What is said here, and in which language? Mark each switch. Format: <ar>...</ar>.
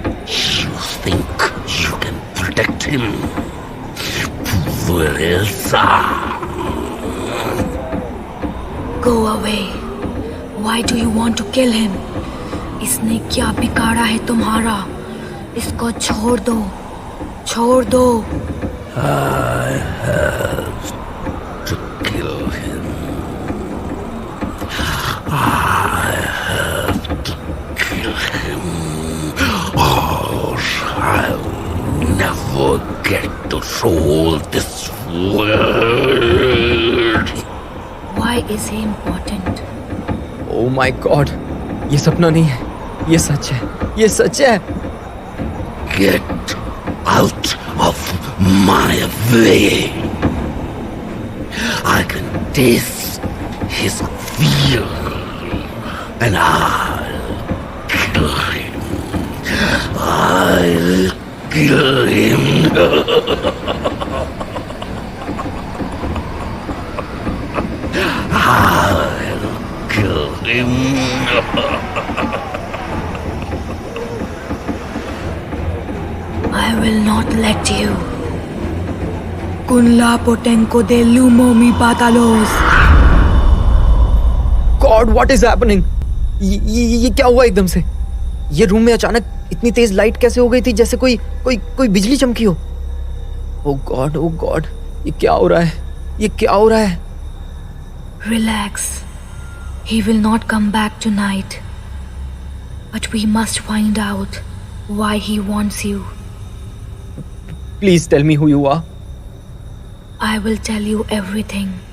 <en>You think you can protect him? Poor Elsa. Go away. Why do you want to kill him?</en> <hi>इसने क्या बिगाड़ा है तुम्हारा? इसको छोड़ दो, छोड़ दो।</hi> <en>I have to kill him. I have to kill him, or I'll never get to rule this world. Why is he important? Oh my God,</en> <hi>ये सपना नहीं है, ये सच है, ये सच है।</hi> <en>Get out of my way. I can taste his fear, and I'll kill him. I'll kill him. I'll kill him. I will not let you. Kunla potenko de lumomi batalos. God, what is happening?</en> <hi>ये क्या हुआ एकदम से? ये room में अचानक इतनी तेज light कैसे हो गई थी, जैसे कोई बिजली चमकी हो?</hi> <en>Oh God,</en> <hi>ये क्या हो रहा है? ये क्या हो रहा है?</hi> <en>Relax. He will not come back tonight. But we must find out why he wants you. Please tell me who you are. I will tell you everything.</en>